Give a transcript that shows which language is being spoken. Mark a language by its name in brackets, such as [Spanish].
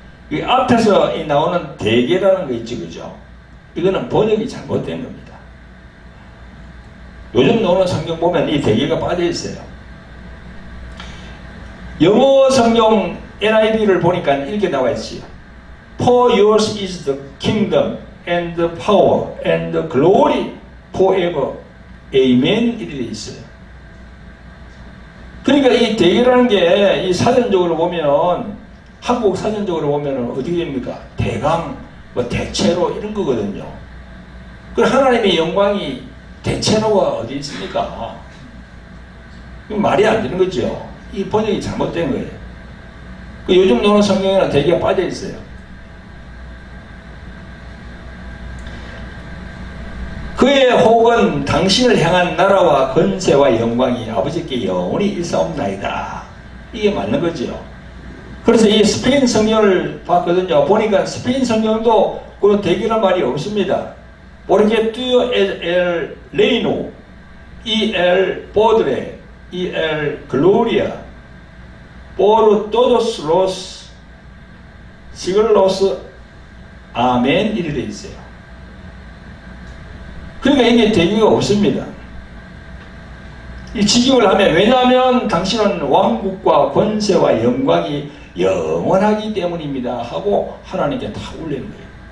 [Korean] 이 앞에서 나오는 대개라는 거 있죠, 그죠? 이거는 번역이 잘못된 겁니다. 요즘 나오는 성경 보면 이 대개가 빠져 있어요. 영어 성경 NIV를 보니까 이렇게 나와 있어요. [English] For yours is the kingdom and the power and the glory forever. [Korean] Amen. 이렇게 되어 있어요. 그러니까 이 대개라는 게 이 사전적으로 보면, 한국 사전적으로 보면 어떻게 됩니까? 대강, 뭐 대체로 이런 거거든요. 그 하나님의 영광이 대체로가 어디 있습니까? 말이 안 되는 거죠. 이 번역이 잘못된 거예요. 그 요즘 노는 성경에는 대개가 빠져 있어요. 그의 혹은 당신을 향한 나라와 권세와 영광이 아버지께 영원히 일사옵나이다. 이게 맞는 거죠. 그래서 이 스페인 성경을 봤거든요. 보니까 스페인 성경도 그 대개란 말이 없습니다. [Spanish] Porque tú el reino y el poder y el gloria por todos los siglos. [Korean] 아멘. 이렇게 되어 있어요. 그러니까 이게 대개가 없습니다. 이 직역을 하면, 왜냐하면 당신은 왕국과 권세와 영광이 영원하기 때문입니다 하고 하나님께 다 올리는 거예요.